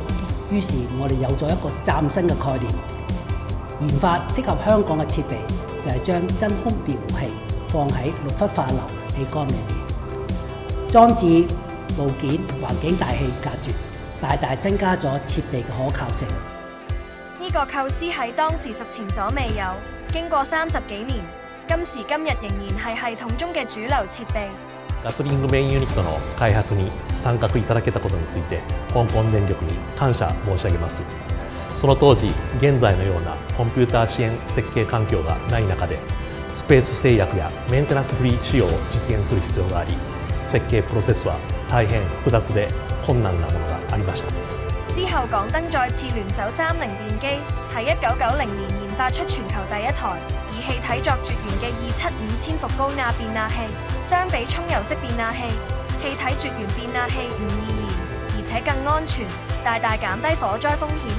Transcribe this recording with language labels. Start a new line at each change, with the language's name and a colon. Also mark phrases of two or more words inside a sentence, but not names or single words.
Cantonese: 於是我哋有咗一個嶄新嘅概念，研發適合香港嘅設備，就係將真空滅活器放喺6氟化硫氣缸裏面，裝置部件環境大氣隔絕，大大增加咗設備嘅可靠性。呢個構思喺當時屬前所未有，經過30幾年，今時今日仍然係系統中嘅主流設備。
Japanese: ガソリングメインユニットの開発に参画いただけたことについて香港電力に感謝申し上げます。その当時、現在のようなコンピューター支援設計環境がない中で、スペース制約やメンテナンスフリー仕様を実現する必要があり、設計プロセスは大変複雜で困難なものがありました。
Cantonese: 之後，港燈再次聯手30電機，喺1990年研發出全球第一台以氣體作絕緣嘅275千伏高壓變壓器。相比沖油式變壓器，氣體絕緣變壓器唔易燃，而且更安全，大大減低火災風險。